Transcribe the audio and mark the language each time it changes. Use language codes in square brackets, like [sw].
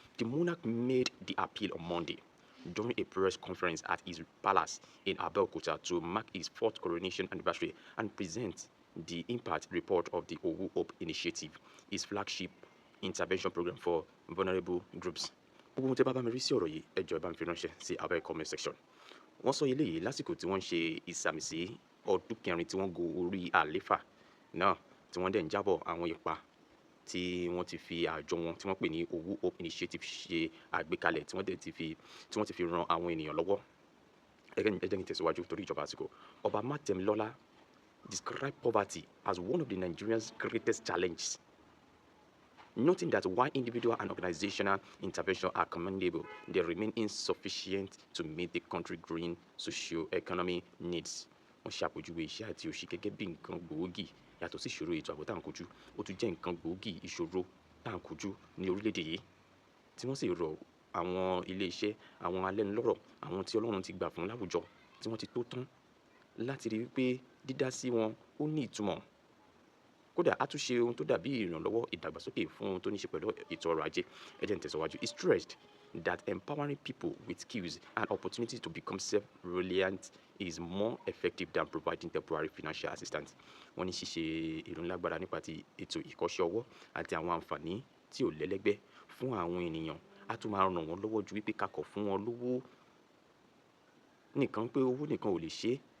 [en] The monarch made the appeal on Monday during a press conference at his palace in Abeokuta to mark his 4th coronation anniversary and present the impact report of the Owu Hope Initiative, his flagship intervention program for vulnerable groups. [yo] Gbogbo ohun tí ẹ bá mi rí sí ọ̀rọ̀ yìí ẹ jọ̀ọ́ ẹ bá mi fi ránṣẹ́ sí abẹ́ comment section. wọ́n sọ eléyìí lásìkò tí wọ́n ń ṣe ìsàmìsí ọdún kẹrin tí wọ́n go orí àléfà náà, tí wọ́n dẹ̀ ń jábọ̀ àwọn ipa tí wọ́n ti fi àjọ wọn tí wọ́n pè ní Owu Hope Initiative ṣe àgbékalẹ̀, tí wọ́n ti fi ran àwọn ènìyàn lọ́wọ́. Ẹ jẹ́ kí n tẹ̀síwájú torí ìjọba àsìkò. [en] Ọba Mátemilọ́lá described poverty as one of the Nigerians' greatest challenges, noting that while individual and organizational interventions are commendable, they remain insufficient to meet the country's growing socio-economic needs. [yo] Wọ́n ṣàpèjúwe iṣẹ́ àti òṣì gẹ́gẹ́ bí nǹkan gbòógì yàtọ̀ sí ìṣòro ètò ààbò tá à ń kojú. Ó tún jẹ́ nǹkan gbòógì ìṣòro tá à ń kojú ní orílẹ̀-èdè yìí, tí wọ́n sì rọ àwọn ilé-iṣẹ́, àwọn alẹ́nulọ́rọ̀, àwọn tí Ọlọ́run ti gbà fún láwùjọ, tí wọ́n ti tó tán láti rí wípé dídá sí wọn ó ní ìtumọ̀. Kódà á tún ṣe ohun tó dàbí ìrànlọ́wọ́ ìdàgbàsókè fún ohun tó ní ṣe pẹ̀lú ètò ọrọ̀ ajé. Ẹ jẹ́ n tẹ̀síwájú. [en] He stressed that empowering people with skills and opportunities to become self-reliant is more effective than providing temporary financial assistance. [yo] Wọ́n ní ṣíṣe ìrónilágbára nípa ti ètò ìkọ́ṣẹ́ ọwọ́ àti àwọn àǹfààní tí ò lẹ́lẹ́gbẹ́ fún àwọn ènìyàn á tún máa ràn wọ́n lọ́wọ́ ju wípé ká kọ̀ fún wọn lówó nìkan, pé owó nìkan ò lè ṣe é.